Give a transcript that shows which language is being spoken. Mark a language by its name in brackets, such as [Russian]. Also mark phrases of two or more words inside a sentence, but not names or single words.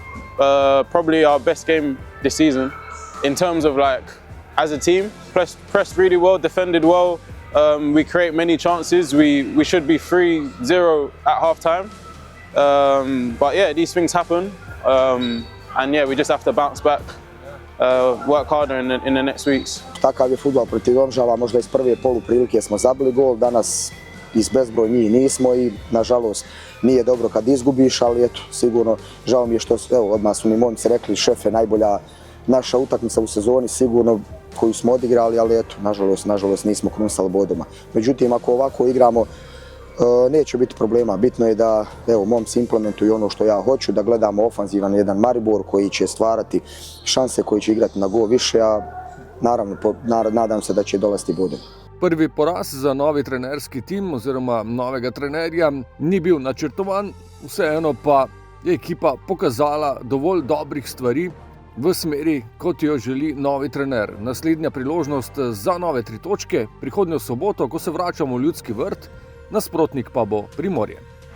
[English] Probably our best game this season in terms of like as a team. Pressed really well, defended well. We create many chances. We should be 3-0 at half time. But yeah, these things happen. And yeah, we just have to bounce back, work harder in the next weeks. [Serbian] Takav je fudbal protiv Domžala, možda iz prve poluprilike smo zabili gol, danas iz bezbroj njih nismo i nažalost nije dobro kad izgubiš, ali eto, sigurno žao mi je što, evo, odmah su mi momci rekli, šefe, najbolja naša utakmica u sezoni sigurno koju smo odigrali, ali eto, nažalost nismo krunstali bodoma. Međutim, ako ovako igramo, neće biti problema. Bitno je da, evo, momci implementuju ono što ja hoću, da gledamo ofanzivan jedan Maribor koji će stvarati šanse, koji će igrati na gol više, a naravno, nadam se da će dolaziti bodom. [Slovenian] Prvi poraz za novi trenerski tim oziroma novega trenerja ni bil načrtovan, vseeno pa je ekipa pokazala dovolj dobrih stvari v smeri, kot jo želi novi trener. Naslednja priložnost za nove 3 točke, prihodnjo soboto, ko se vračamo v Ljudski vrt, nasprotnik pa bo Primorje.